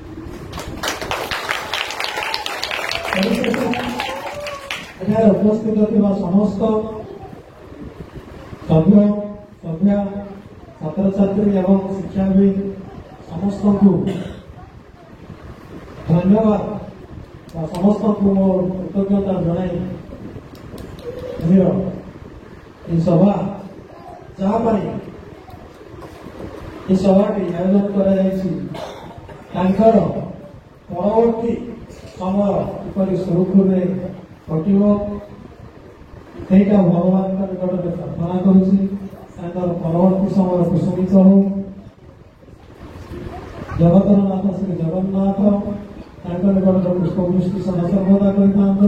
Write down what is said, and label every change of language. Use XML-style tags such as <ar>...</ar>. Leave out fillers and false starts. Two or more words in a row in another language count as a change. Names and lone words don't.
<or>ଏଠାରେ ଉପସ୍ଥିତ ଥିବା ସମସ୍ତ ସଭ୍ୟା ଛାତ୍ରଛାତ୍ରୀ ଏବଂ ଶିକ୍ଷାବିତ ସମସ୍ତଙ୍କୁ ଧନ୍ୟବାଦ ବା ସମସ୍ତଙ୍କୁ ମୋ କୃତଜ୍ଞତା ଜଣାଇ ଏଇ ସଭା ଯାହା ପାଇଁ ଏଇ ସଭାଟି ଆୟୋଜନ କରାଯାଇଛି ତାଙ୍କର ପରବର୍ତ୍ତୀ ସମୟ କିପରି ସୁରୁଖୁରୁରେ କଟିବ ସେଇଟା ଭଗବାନଙ୍କ ନିକଟରେ ପ୍ରାର୍ଥନା କରୁଛି। ତାଙ୍କର ପରବର୍ତ୍ତୀ ସମୟ କୁସୁମିତ ହଉ। ଜଗତର ନାଥ ଶ୍ରୀ ଜଗନ୍ନାଥ ତାଙ୍କ ନିକଟରେ ପୁଷ୍ପବୃଷ୍ଟି ସର୍ବଦା କରିଥାନ୍ତୁ।</or>